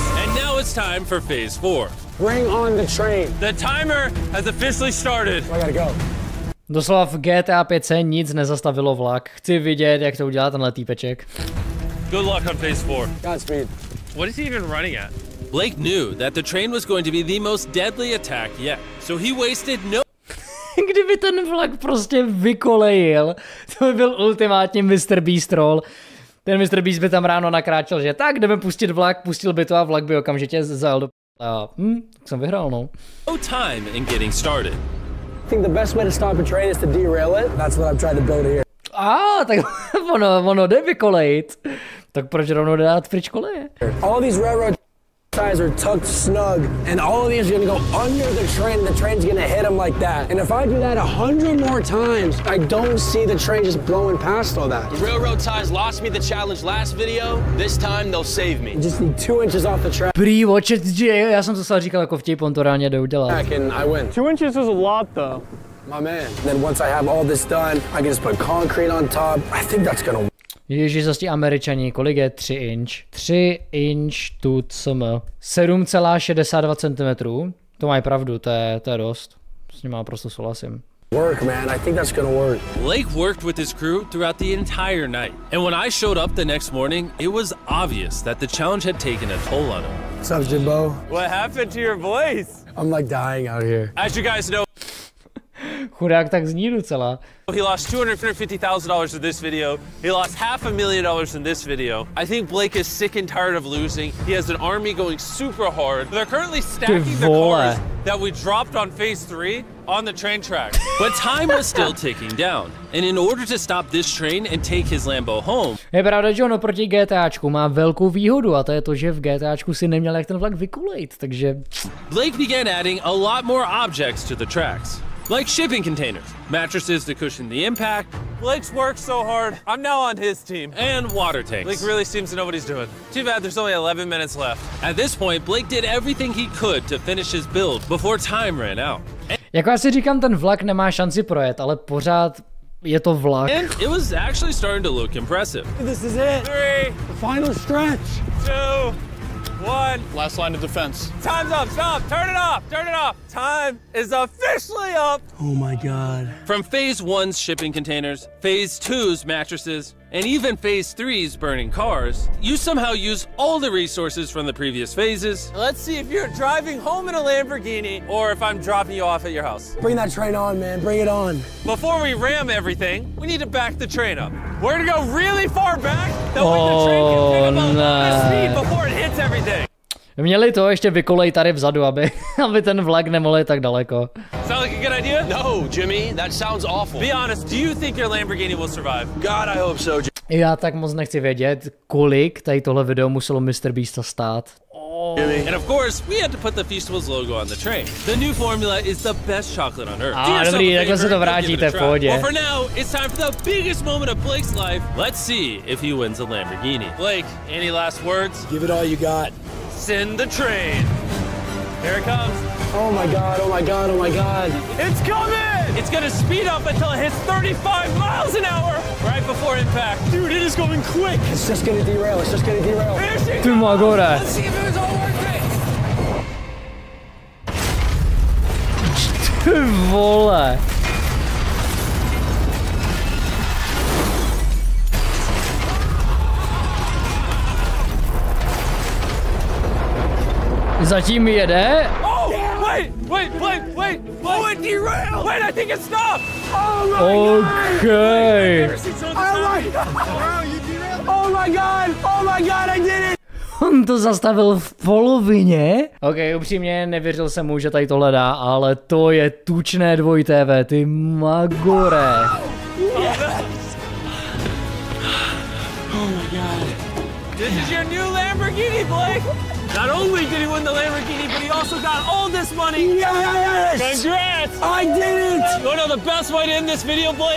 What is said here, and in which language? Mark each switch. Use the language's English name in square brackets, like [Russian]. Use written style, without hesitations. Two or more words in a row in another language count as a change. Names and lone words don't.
[English] And now it's time for phase 4. Bring on the train. The timer has officially started. I gotta go. [Czech] Doslova v GTA 5 nic nezastavilo vlak. Chci vidět, jak to udělá tenhle týpeček. [English] Good luck on phase 4. Godspeed. What is he even running at? Blake knew that the train was going to be the most deadly attack yet. So he wasted no... [Czech] Kdyby ten vlak prostě vykolejil, to by byl ultimátní MrBeast troll. Ten MrBeast by tam ráno nakráčel, že tak jdeme pustit vlak, pustil by to a vlak by okamžitě zajel do a tak jsem vyhrál, no. [English] No time in getting started. I think the best way to stop a train is to derail it. That's what I'm trying to build here. [Czech] Tak ono jde vykolejit. Tak proč rovnou dát pryč koleje? [English] All these railroad ties are tucked snug, and all of these are gonna go under the train, and the train's gonna hit them like that. And if I do that 100 more times, I don't see the train just blowing past all that. The railroad ties lost me the challenge last video. This time they'll save me. You just need 2 inches off the track. Watch it, [Czech] já jsem to sám říkal jako vtip, on to reálně jde udělat. [English] And I win. 2 inches is a lot, though. My man. And then once I have all this done, I can just put concrete on top. I think that's gonna work. [Czech] Ježiš, zase ti Američani, kolik je 3 inch? [English] 3 inch to cm. 7,62 cm. [Czech] To mají pravdu, to je dost. S ním naprosto souhlasím. [English] Work, man. I think that's gonna work. Blake worked with his crew throughout the entire night. And when I showed up the next morning, it was obvious that the challenge had taken a toll on him. What's up, Jimbo? What happened to your voice? I'm like dying out here. As you guys know, [Czech] chudák tak zní docela. [English] He lost $250,000 in this video. He lost $500,000 in this video. I think Blake is sick and tired of losing. He has an army going super hard. They're currently stacking the cars that we dropped on phase 3 on the train track. But time was still ticking down. And in order to stop this train and take his Lambo home... [Czech] Je pravda, že on oproti GTAčku má velkou výhodu a to je to, že v GTAčku si neměl jak ten vlak vykulejt, takže... [English] Blake began adding a lot more objects to the tracks. Like shipping containers, mattresses to cushion the impact. Blake's worked so hard, I'm now on his team. And water tanks. Blake really seems to know what he's doing. Too bad there's only 11 minutes left. At this point, Blake did everything he could to finish his build before time ran out. [Czech] Jako já si říkám, ten vlak nemá šanci projet, ale pořád je to vlak. [English] And it was actually starting to look impressive. This is it. 3, the final stretch. 2, one. Last line of defense. Time's up, stop, turn it off, turn it off. Time is officially up. Oh my God. From phase 1's shipping containers, phase 2's mattresses, and even phase 3's burning cars, you somehow use all the resources from the previous phases. Let's see if you're driving home in a Lamborghini or if I'm dropping you off at your house. Bring that train on, man. Bring it on. Before we ram everything, we need to back the train up. We're gonna go really far back, that way the train can pick up a lot of speed before it hits everything. [Czech] Měli to ještě vykolej tady vzadu, aby ten vlak nemohl jít tak daleko. [English] Sound like a good idea? No, Jimmy, that sounds awful. Be honest, do you think your Lamborghini will survive? God, I hope so. [Czech] Já tak moc nechci vědět, kolik tady tohle video muselo MrBeasta stát. [English] And of course, we had to put the Feastables logo on the train. The new formula is the best chocolate on earth. [Czech] Dobrý, takhle se to vrátíte v pohodě. [English] Well, for now, it's time for the biggest moment of Blake's life. Let's see if he wins a Lamborghini. Blake, any last words? Give it all you got. Send the train. Here it comes. Oh my God, oh my God, oh my God. It's coming! It's gonna speed up until it hits 35 miles an hour right before impact. Dude, it is going quick. It's just gonna derail, it's just gonna derail. Here she [Czech] Ty magore. [English] Let's see if it was all worth it. [Czech] Ty vole. Zatím jede. [English] Oh, wait, oh, it derailed. Wait, I think it stopped. Oh my God. Okay. Oh my God, oh my God, I did it. [Czech] On to zastavil v polovině. Ok, upřímně nevěřil jsem mu, že tady tohle dá, ale to je tučné 2TV, ty magore. Oh my God. [English] This is your new Lamborghini, Blake. Not only did he win the Lamborghini, but he also got all this money. Yes! Congrats! I did it! You wanna know the best way to end this video, Blake?